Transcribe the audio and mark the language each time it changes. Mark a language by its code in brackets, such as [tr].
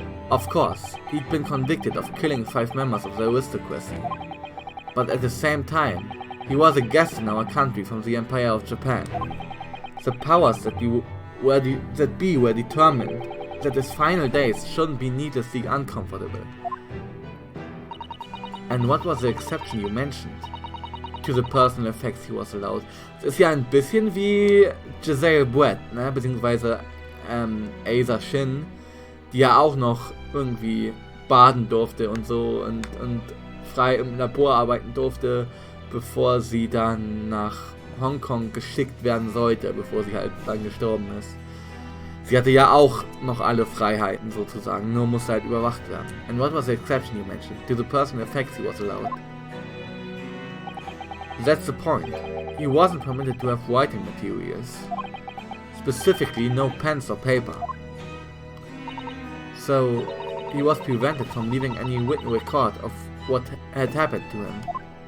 [en] Of course, he'd been convicted of killing 5 members of the aristocracy, but at the same time, he was a guest in our country from the Empire of Japan. The powers that be were determined that his final days shouldn't be needlessly uncomfortable. And what was the exception you mentioned? To the personal effects he was allowed. [de] Das ist ja ein bisschen wie Giselle Brett, ne? Beziehungsweise Aza Shin, die ja auch noch irgendwie baden durfte und so und frei im Labor arbeiten durfte, bevor sie dann nach Hongkong geschickt werden sollte, bevor sie halt dann gestorben ist. Sie hatte ja auch noch alle Freiheiten sozusagen, nur musste halt überwacht werden. [en] And what was the exception you mentioned? To the personal effects he was allowed. That's the point. He wasn't permitted to have writing materials. Specifically, no pens or paper. So, he was prevented from leaving any written record of what had happened to him.